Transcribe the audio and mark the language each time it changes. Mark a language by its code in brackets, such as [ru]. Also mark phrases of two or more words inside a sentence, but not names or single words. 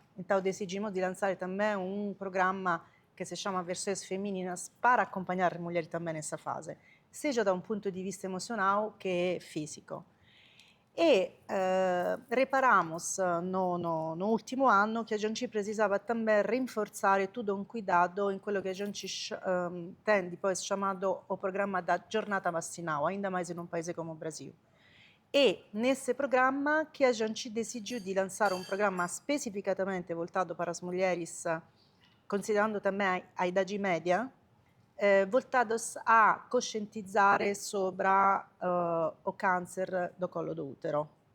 [pt] Então decidimos de lançar também um programa que se chama Versões Femininas para acompanhar as mulheres também nessa fase, seja da um ponto de vista emocional que físico. E reparamos no último ano que a gente precisava também [it] rinforzare tutto un [pt] cuidado [it] in quello che [pt] a gente tem depois chamado o programa da Giornata Vacinal, ainda mais em um país como o Brasil. E nesse programa que a gente decidiu de lançar um programa especificamente voltado para as mulheres, considerando também a idade média, voltados a conscientizar sobre o câncer do colo do útero.